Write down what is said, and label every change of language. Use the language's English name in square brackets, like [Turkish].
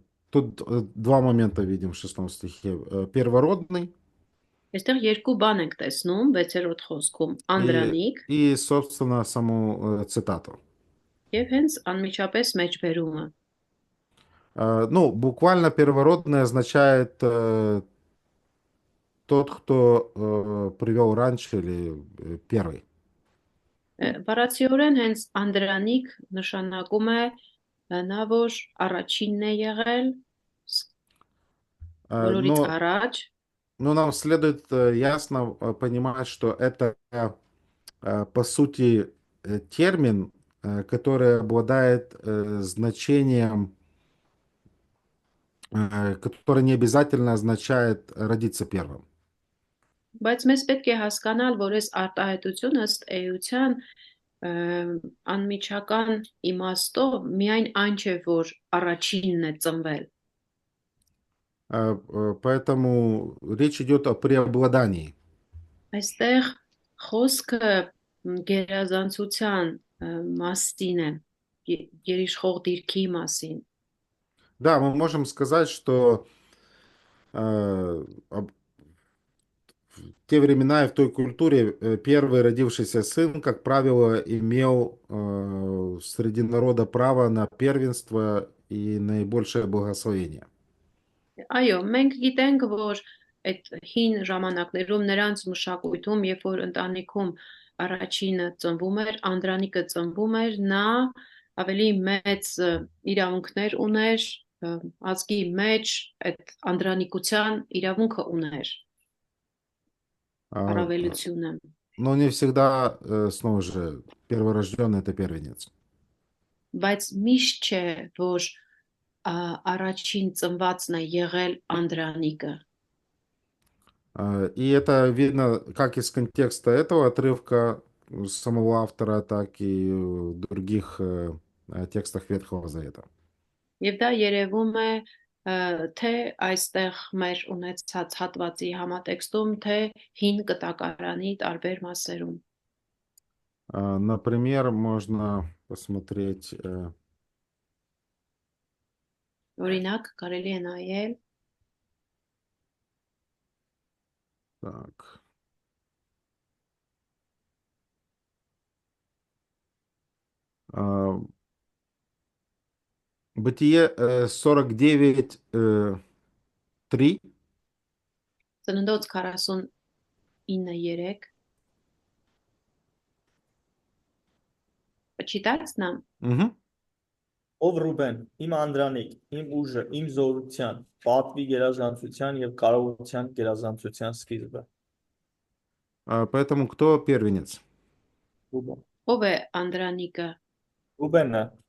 [Russian] Тут два момента видим в 6 стихе. Первородный [Armenian] Այստեղ երկու бան ենք տեսնում 6-րդ խոսքում՝ Անդրանիկ [Russian] и, собственно, саму цитату. [Armenian] եւ հենց անմիջապես մեջ բերումը։ [Russian] Ну, буквально первородный означает тот, кто привел раньше или первый. [Armenian] Բառացիորեն հենց Անդրանիկ նշանակում է նա, որ առաջինն է եղել, բոլորից [Russian] Но [Armenian] առաջ, [Russian] Но нам следует ясно понимать, что это, по сути, термин, который обладает значением, который не обязательно означает родиться первым. [Armenian] բայց մեզ պետք է հասկանալ, որ այս արտահայտությունը ըստ էության անմիջական իմաստով միայն այն չէ, որ առաջինն է ծնվել։ [Russian] Поэтому речь идет о преобладании. [Armenian] Այստեղ խոսքը գերազանցության մասին է, երիշխող դիրքի մասին։ [Russian] Да, мы можем сказать, что в те времена и в той культуре первый родившийся сын, как правило, имел среди народа право на первенство и наибольшее благословение. [Armenian] Այո, մենք գիտենք, որ այդ հին ժամանակներում նրանց մշակույթում, երբ որ ընտանիքում առաջինը ծնվում էր, Անդրանիկը ծնվում էր, նա ավելի մեծ իրավունքներ ուներ, ազգի մեջ այդ անդրանիկության իրավունքը ուներ, առավելությունը։ [Russian] Но не всегда, снова же, перворожденный — это первенец. [Armenian] Բայց միշտ չէ, որ առաջին ծնվածն է եղել Անդրանիկը։ [Russian] И это видно как из контекста этого отрывка самого автора, так и в других текстах Ветхого Завета. [Armenian] Եվ դա երևում է թե այստեղ մեր ունեցած հատվածի համատեքստում, թե հին կտակարանի տարբեր մասերում։ [Russian] Например, можно посмотреть... [Armenian] Օրինակ, կարելի է նայել [Russian] Так. Бытие 49, 3. Ծննդոց 49:3 Почитать нам? Угу. [Armenian] Ով Ռուբեն, իմ Անդրանիկ, իմ ուժը, իմ զորության, պատվի գերազանցության եւ կարողության գերազանցության սկիզբը։ [Russian] Поэтому кто первенец? [Armenian] Ռուբեն։ Ով է Անդրանիկը։ Ռուբենը,